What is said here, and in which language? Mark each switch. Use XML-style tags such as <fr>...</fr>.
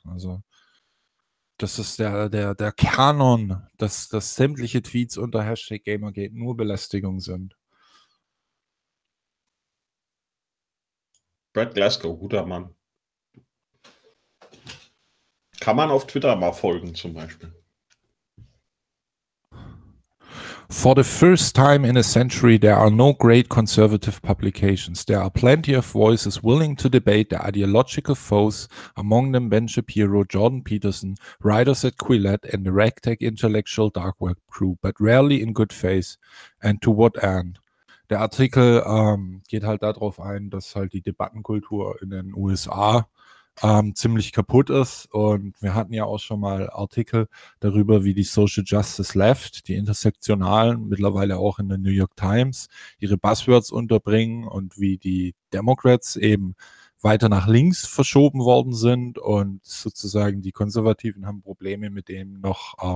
<de>Also das ist der Kanon, dass sämtliche Tweets unter Hashtag Gamergate nur Belästigung sind. Brad Glasgow, guter Mann. Kann man auf Twitter mal folgen zum Beispiel.</de> <en>For the first time in a century, there are no great conservative publications. There are plenty of voices willing to debate the ideological foes, among them Ben Shapiro, Jordan Peterson, writers at Quillette, and the ragtag intellectual dark web crew, but rarely in good faith. And to what end?</en> <de>Der Artikel geht halt darauf ein, dass halt die Debattenkultur in den USA ziemlich kaputt ist, und wir hatten ja auch schon mal Artikel darüber, wie die Social Justice Left, die Intersektionalen, mittlerweile auch in der New York Times, ihre Buzzwords unterbringen und wie die Democrats eben weiter nach links verschoben worden sind, und sozusagen die Konservativen haben Probleme mit denen noch</de>